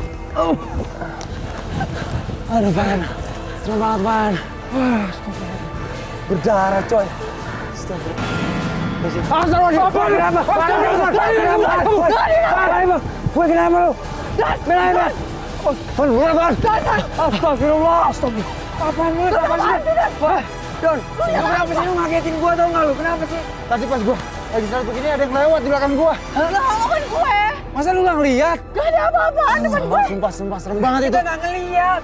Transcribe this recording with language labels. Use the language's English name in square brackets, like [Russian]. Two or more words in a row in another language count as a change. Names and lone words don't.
[Indonesian] Aduh, Van. Serem banget, Van. Berdarah, coy. Gue kenapa lu? Kenapa? Van, buruan, Van. Astagfirullah. Apaan lu? Don, lu kenapa sih lu ngagetin gua, tau nggak lu? Kenapa sih? Tadi pas gua lagi saat begini ada yang lewat di belakang gua. Lah, lo kan gue. Masa lu nggak ngeliat? Gak ada apa-apaan depan gue. Sumpah serem banget itu. Kita nggak ngeliat.